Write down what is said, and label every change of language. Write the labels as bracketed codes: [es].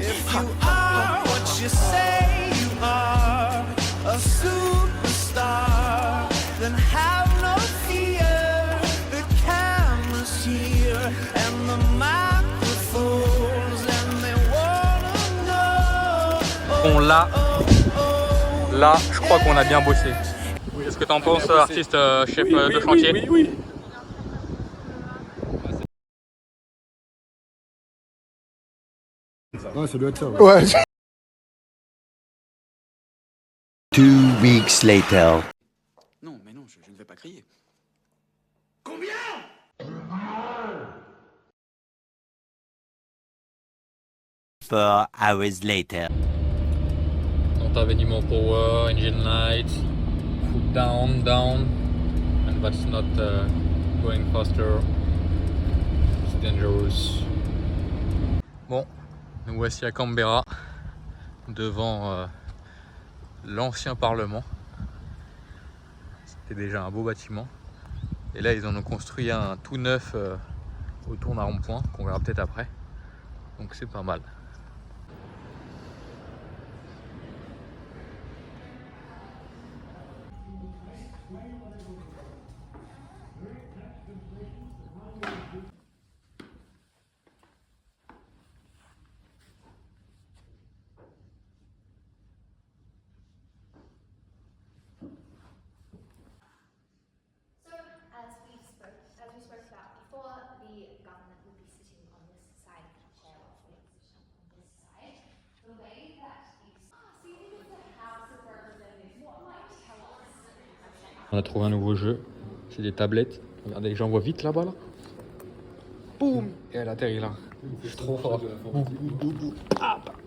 [en] If you are what you say you are, a superstar, then have no fear. The camera's here and the microphones, and they wanna know. [fr] Bon là, je crois qu'on a bien bossé. Qu'est-ce que t'en penses, artiste chef de chantier? Oui. Ouais, ça doit être ça. Ouais. [en] 2 weeks later. [fr] Non, mais non, je ne vais pas crier. [en] 4 hours later. Avènement power, engine light, foot down, and that's not going faster. It's dangerous. [fr] Bon, nous voici à Canberra, devant l'ancien Parlement. C'était déjà un beau bâtiment. Et là, ils en ont construit un tout neuf autour d'un rond-point, qu'on verra peut-être après. Donc c'est pas mal. [en] As we spoke about before, the government will be sitting on this side of the chair whilst we sit on this side. The way that is... So you think it's the House of Representatives. What might tell us? [fr] On a trouvé un nouveau jeu, c'est des tablettes. Regardez, j'envoie vite là-bas là. Boum. Et elle atterrit là. C'est trop fort. Ah.